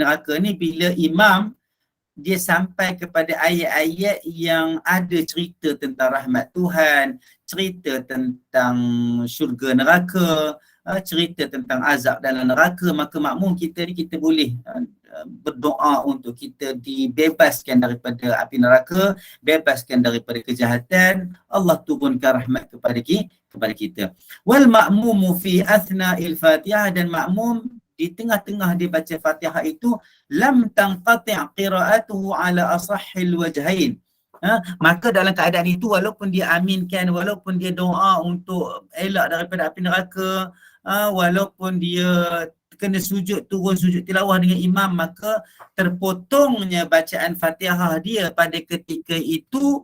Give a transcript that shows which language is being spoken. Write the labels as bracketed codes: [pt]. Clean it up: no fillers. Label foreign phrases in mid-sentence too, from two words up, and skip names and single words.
[ms] neraka ni bila imam dia sampai kepada ayat-ayat yang ada cerita tentang rahmat Tuhan, cerita tentang syurga neraka, cerita tentang azab dalam neraka, maka makmum kita ni kita boleh berdoa untuk kita dibebaskan daripada api neraka, bebaskan daripada kejahatan, Allah turunkan rahmat kepada kita. [ar] والمأموم في أثناء الفاتحة, [ms] dan makmum di tengah-tengah dia baca Fatihah itu [ar] لم تنقطع قراءته على أصح الوجهين. [ms] Maka dalam keadaan itu, walaupun dia aminkan, walaupun dia doa untuk elak daripada api neraka, walaupun dia kena turun sujud tilawah dengan imam, maka terpotongnya bacaan Fatihah dia pada ketika itu.